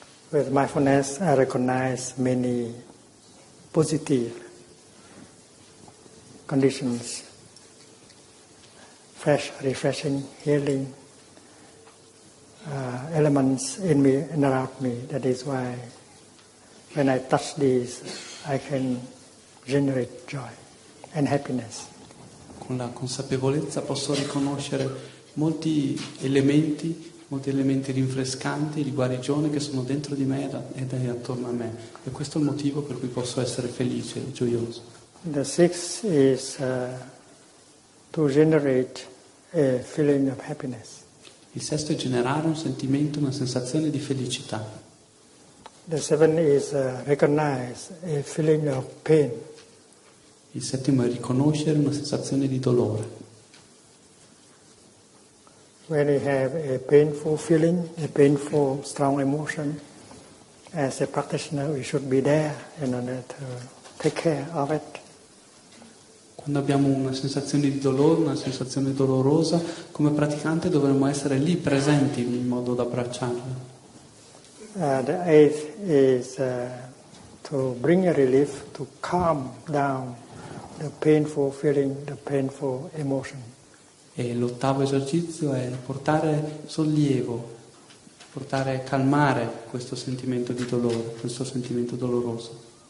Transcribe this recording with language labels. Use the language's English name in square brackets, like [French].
[English] With mindfulness, I recognize many positive conditions, fresh, refreshing, healing elements in me and around me. That is why when I touch these, I can generate joy and happiness. [Italian] Con la consapevolezza posso riconoscere molti elementi rinfrescanti, di guarigione che sono dentro di me ed è attorno a me. E questo è il motivo per cui posso essere felice e gioioso. [English] The sixth is to generate a feeling of happiness. [Italian] Il sesto è generare un sentimento, una sensazione di felicità. [English] The seventh is recognize a feeling of pain. [Italian] Il settimo è riconoscere una sensazione di dolore. [English] When we have a painful feeling, a painful strong emotion, as a practitioner we should be there in order to take care of it. [Italian] Quando abbiamo una sensazione di dolore, una sensazione dolorosa, come praticante dovremmo essere lì presenti in modo da abbracciarla. [English] The eighth is to bring a relief, to calm down the painful feeling, the painful emotion. [Italian] E l'ottavo esercizio è portare sollievo calmare questo sentimento di dolore, questo sentimento doloroso.